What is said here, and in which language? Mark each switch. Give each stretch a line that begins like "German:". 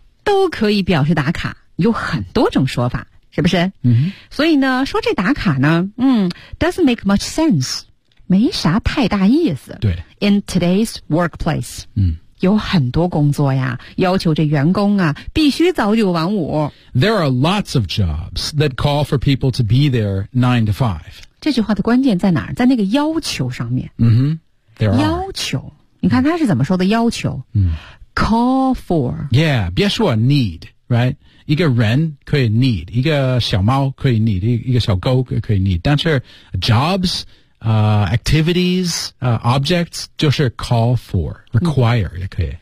Chinese: 都可以表示打卡有很多种说法是不是、 mm-hmm. 所以呢说这打卡呢
English: doesn't make much sense
Chinese: 没啥太大意思对
English: in today's workplace、嗯、
Chinese: 有很多工作呀要求这员工啊必须早九晚五
English: There are lots of jobs that call for people to be there 9 to 5
Chinese: 这句话的关键在哪儿在那个要求上面、
English: mm-hmm. There are.
Chinese: 要求你看他是怎么说的要求、 mm-hmm.
English: call for yeah
Chinese: 别说
English: need right
Chinese: 一个人可以
English: need,
Chinese: 一个小猫可以
English: need,
Chinese: 一个小狗可以
English: need,
Chinese: 但是
English: jobs,activities, objects,
Chinese: 就是
English: call for, require
Chinese: 也可以。